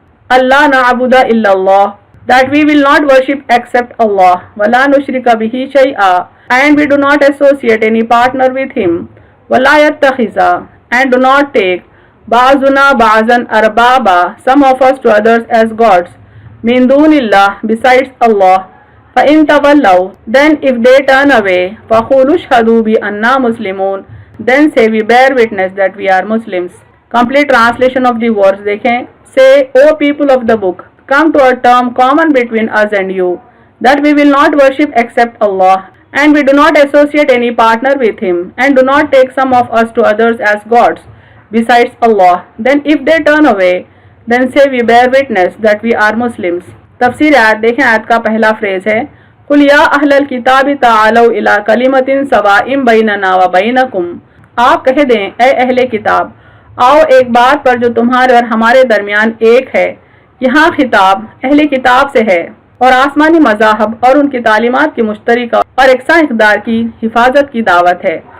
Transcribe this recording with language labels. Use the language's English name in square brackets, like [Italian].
[Arabic] اللہ نعبد الا اللہ، [English] that we will not worship except Allah، [Arabic] ولا نشرک بہ شیئا، [English] and we do not associate any partner with him، [Arabic] ولا یتخذ، [English] and do not take، [Arabic] بعضنا بعضا اربابا، [English] some of us to others as gods، [Arabic] min dunillah [English] besides Allah. [Arabic] فَإِن تَوَلَّوْا [English] Then if they turn away, [Arabic] فَقُولُوا اشْهَدُوا بِأَنَّا مُسْلِمُونَ [English] Then say we bear witness that we are Muslims. Complete translation of the words [Urdu] देखें. [English] Say, O people of the book, come to a term common between us and you, that we will not worship except Allah, and we do not associate any partner with Him, and do not take some of us to others as gods, besides Allah. Then if they turn away, then say we bear witness that we are Muslims. [Urdu] تفسیر آیت دیکھیں. آیت کا پہلا freeze ہے [Arabic] قُلْ يَا أَهْلَ الْكِتَابِ تَعَالَوْا إِلَىٰ كَلِمَةٍ سَوَاءٍ بَيْنَنَا وَبَيْنَكُمْ [Urdu] آپ کہہ دیں اے اہل کتاب آؤ ایک بات پر جو تمہارے اور ہمارے درمیان ایک ہے. یہاں خطاب اہل کتاب سے ہے اور آسمانی مذاہب اور ان کی تعلیمات کی مشترکہ اور یکساں اقدار کی حفاظت کی دعوت ہے.